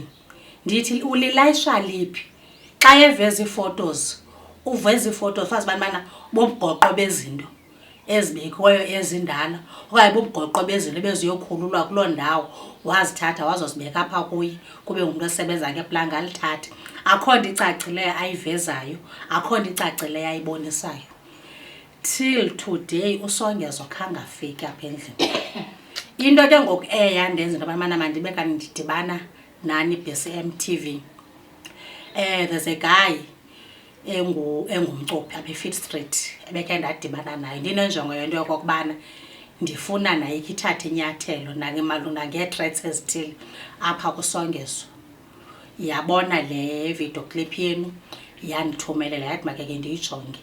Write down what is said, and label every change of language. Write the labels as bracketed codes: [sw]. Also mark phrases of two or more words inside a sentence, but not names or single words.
[xh] Ndithi ulilayisha liphi? Xa eveza iifotos, uveza iifotos fazi bana bobugqoqo bezinto ezibekiweyo ezindala, okanye bobugqoqo bezinto beziyokhululwa kuloo ndawo, wazithatha wazozibeka apha kuye kube ngumntu osebenza ngeplanga alithathe. Akho nto icacileyo ayivezayo, akho nto icacileyo ayibonisayo. [en] Till today [xh] usongezo khange afike apha endlini. Into ke ngoku yandenza into abana mandibe kanti ndidibana nani BCM TV. [en] There's a guy [xh] engumcuphi apha eFit Street ebekhe ndadibana naye, ndinenjongo yento yokokubana ndifuna naye ithathe inyathelo malunga ngee-threats ezithile apha kusongezo. Yabona le video clip yenu yandithumelela yathi makeke ndiyijonge.